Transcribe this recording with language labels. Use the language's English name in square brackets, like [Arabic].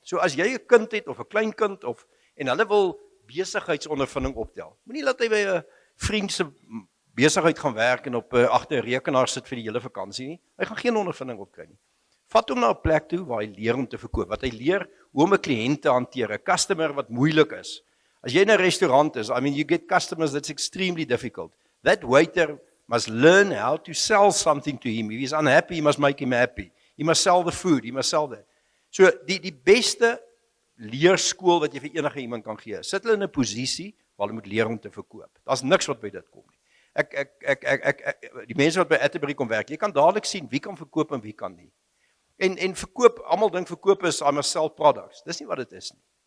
[Afrikaans] So as jy 'n kind het, of 'n klein kind, en hulle wil besigheidsondervinding optel, moenie laat hy by 'n vriend se besigheid gaan werk en op agter 'n rekenaar sit vir die hele vakansie nie. Hy gaan geen ondervinding opkry nie. Vat hom na 'n plek toe waar hy leer om te verkoop, wat hy leer hoe om 'n kliënt te hanteer, 'n customer wat moeilik is. [English] As jy in 'n restaurant is, I mean, you get customers that's extremely difficult. That waiter must learn how to sell something to him. If he's unhappy, he must make him happy. He must sell the food, he must sell that. [Afrikaans] So, die beste leerskool wat jy vir enige iemand kan gee, sit hulle in 'n posisie waar hulle moet leer om te verkoop. Daar's niks wat by dit kom nie. Die mense wat by Atterbury kom werk, jy kan dadelik sien wie kan verkoop en wie kan nie. En verkoop, almal dink verkoop is, I must sell products. Dis nie wat dit is nie.